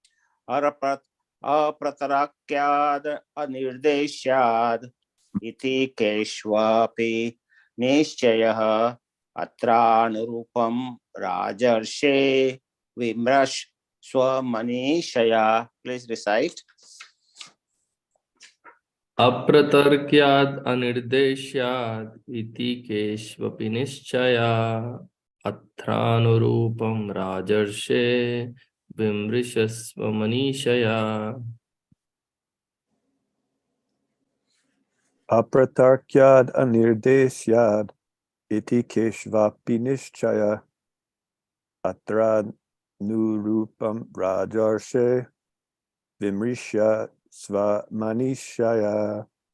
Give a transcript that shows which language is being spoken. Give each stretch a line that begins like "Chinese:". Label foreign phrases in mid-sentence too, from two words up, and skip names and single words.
Sanskrit: अप्रतर्क्याद् अनिर्देश्याद् इति केष्वपि निश्चयः अत्रानुरूपं राजर्षे विमृश स्वमनीषया.
English: Please recite.
Sanskrit: अप्रतर्क्याद् अनिर्देश्याद् इति केष्वपि निश्चया अत्रानुरूपं राजर्षे विमृशस्व मनीषया। अप्रतर्क्याद् अनिर्देश्याद् इति केष्वपि निश्चया अत्र नुरूपं राजर्षे विमृश स्वमनीषया.